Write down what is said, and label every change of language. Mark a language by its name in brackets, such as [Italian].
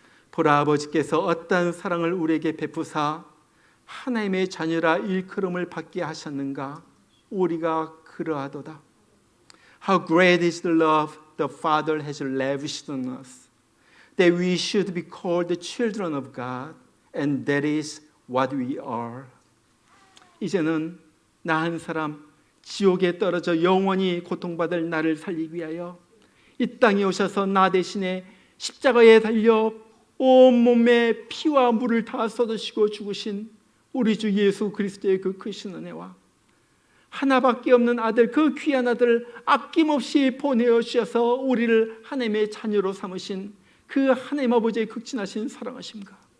[Korean] 보라, 아버지께서 어떠한 사랑을 우리에게 베푸사 하나님의 자녀라 일컬음을 받게 하셨는가. 우리가 그러하도다. [English] How great is the love the Father has lavished on us, that we should be called the children of God, and that is what we are. [Korean] 이제는 나 한 사람 지옥에 떨어져 영원히 고통받을 나를 살리기 위하여 이 땅에 오셔서 나 대신에 십자가에 달려 온몸에 피와 물을 다 쏟으시고 죽으신 우리 주 예수 그리스도의 그 크신 은혜와 하나밖에 없는 아들, 그 귀한 아들 아낌없이 보내어 주셔서 우리를 하나님의 자녀로 삼으신 그 하나님 아버지의 극진하신 사랑하심과